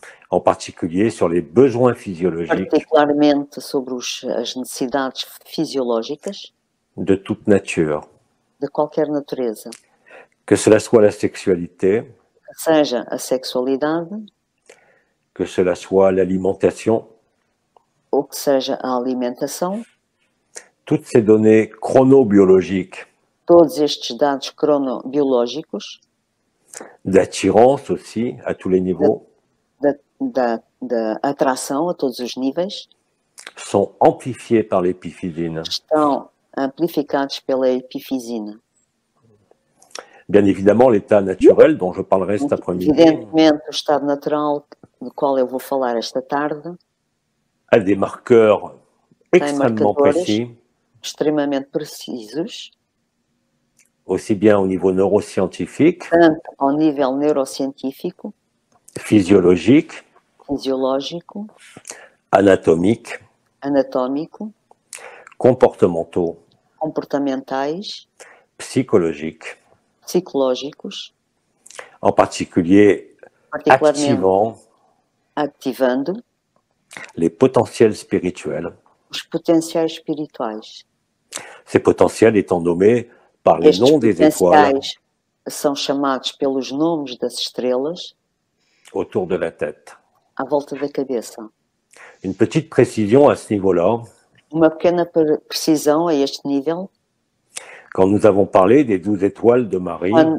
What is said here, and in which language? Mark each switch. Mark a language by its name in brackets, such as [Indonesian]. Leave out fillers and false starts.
[French] en particulier sur les besoins physiologiques [Portuguese] particularmente sobre as necessidades fisiológicas [French] de toute nature, [Portuguese] de qualquer natureza, [French] que cela soit la sexualité, [Portuguese] que seja a sexualidade [French] que cela soit l'alimentation, [Portuguese] ou que seja a alimentação, [French] toutes ces données chronobiologiques, [Portuguese] todos estes dados cronobiológicos, [French] d'attirance aussi à tous les niveaux, [Portuguese] da atração a todos os níveis, [French] sont amplifiés par l'épiphysine. [Portuguese] estão amplificados pela epifisina. [French] Bien évidemment, l'état naturel dont je parlerai cet après-midi [Portuguese] Evidentemente, o estado natural do qual eu vou falar esta tarde [French] a des marqueurs extrêmement [Portuguese] marcadores. [French] précis, [Portuguese] extremamente precisos, [French] aussi bien au niveau neuroscientifique, [Portuguese] tanto ao nível neurocientífico, [French] physiologique, [Portuguese] fisiológico, [French] anatomique, [Portuguese] anatómico, [French] comportementaux, [Portuguese] comportamentais, [French] psychologiques, [Portuguese] psicológicos, [French] en particulier [Portuguese] particularmente [French] activant [Portuguese] ativando [French] les potentiels spirituels. [Portuguese] os potenciais espirituais. [French] Ces potentiels étant nommés par les [Portuguese] Estes [French] noms des étoiles [Portuguese] potenciais são chamados pelos nomes das estrelas [French] autour de la tête. [Portuguese] à volta da cabeça. [French] Une petite précision à ce niveau-là, [Portuguese] Uma pequena precisão a este nível, [French] quand nous avons parlé des 12 étoiles de Marie,